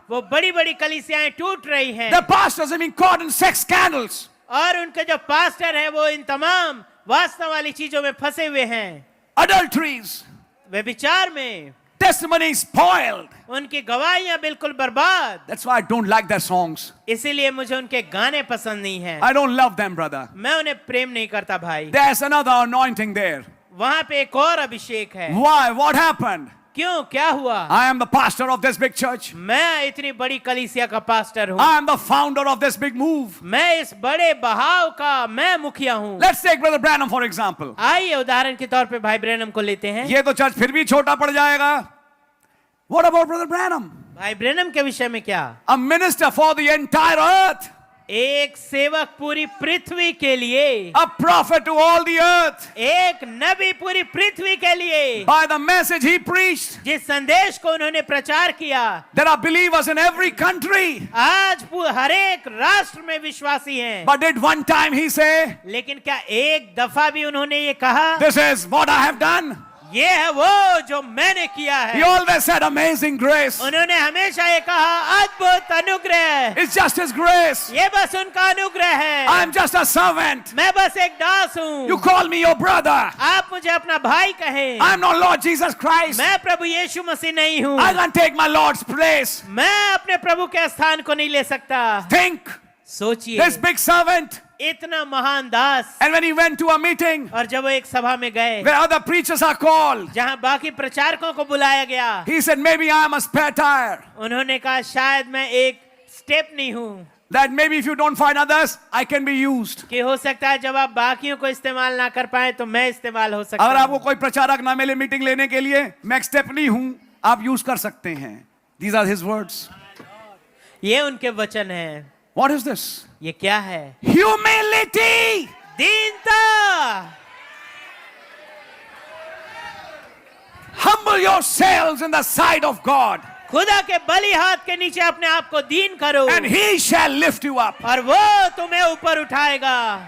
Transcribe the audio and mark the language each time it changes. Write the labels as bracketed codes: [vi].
[hi] वो बड़ी बड़ी कलीसियाएं टूट रही हैं। [en] The pastors are being caught in sex scandals. [hi] और उनके जो पास्टर हैं वो इन तमाम वास्तव वाली चीजों में फंसे हुए हैं। [en] Adulteries. [hi] व्यभिचार में। [en] Testimonies spoiled. [hi] उनकी गवाहियां बिल्कुल बर्बाद। [en] That's why I don't like their songs. [hi] इसीलिए मुझे उनके गाने पसंद नहीं हैं। [en] I don't love them, brother. [hi] मैं उन्हें प्रेम नहीं करता भाई। [en] There's another anointing there. [hi] वहां पे एक और अभिषेक है। [en] Why? What happened? [hi] क्यों? क्या हुआ? [en] I am the pastor of this big church. [hi] मैं इतनी बड़ी कलीसिया का पास्टर हूँ। [en] I am the founder of this big move. [hi] मैं इस बड़े बहाव का मैं मुखिया हूँ। [en] Let's take Brother Branham for example. [hi] आइए उदाहरण के तौर पे भाई ब्रैनम को लेते हैं। ये तो चर्च फिर भी छोटा पड़ जाएगा। [en] What about Brother Branham? [hi] भाई ब्रैनम के विषय में क्या? [en] A minister for the entire earth. [hi] एक सेवक पूरी पृथ्वी के लिए। [en] A prophet to all the earth. [hi] एक नबी पूरी पृथ्वी के लिए। [en] By the message he preached. [hi] जिस संदेश को उन्होंने प्रचार किया। [en] There are believers in every country. [hi] आज हर एक राष्ट्र में विश्वासी हैं। [en] But did one time he say, [hi] लेकिन क्या एक दफा भी उन्होंने ये कहा, [en] this is what I have done? [hi] ये है वो जो मैंने किया है। [en] He always said amazing grace. [hi] उन्होंने हमेशा ये कहा अद्भुत अनुग्रह। [en] It's just his grace. [hi] ये बस उनका अनुग्रह है। [en] I'm just a servant. [hi] मैं बस एक दास हूँ। [en] You call me your brother. [hi] आप मुझे अपना भाई कहें। [en] I'm not Lord Jesus Christ. [hi] मैं प्रभु यीशु मसीह नहीं हूँ। [en] I can't take my Lord's place. [hi] मैं अपने प्रभु के स्थान को नहीं ले सकता। [en] Think, [hi] सोचिए, [en] this big servant. [hi] इतना महान दास। [en] And when he went to a meeting [hi] और जब वो एक सभा में गए [en] where other preachers are called, [hi] जहाँ बाकी प्रचारकों को बुलाया गया, [en] he said, maybe I am a spare tire. [hi] उन्होंने कहा शायद मैं एक स्टेप नहीं हूँ। [en] That maybe if you don't find others, I can be used. [hi] कि हो सकता है जब आप बाकियों को इस्तेमाल ना कर पाए तो मैं इस्तेमाल हो सकता अगर हूँ। आपको कोई प्रचारक ना मिले मीटिंग लेने के लिए, मैं एक स्टेप नहीं हूं, आप यूज कर सकते हैं। [en] These are his words. [hi] ये उनके वचन हैं। [en] What is this? [hi] ये क्या है? [en] Humility. [hi] दीनता। [en] Humble yourselves in the sight of God. [hi] खुदा के बलि हाथ के नीचे अपने आप को दीन करो, and he shall lift you up. और वो तुम्हें ऊपर उठाएगा.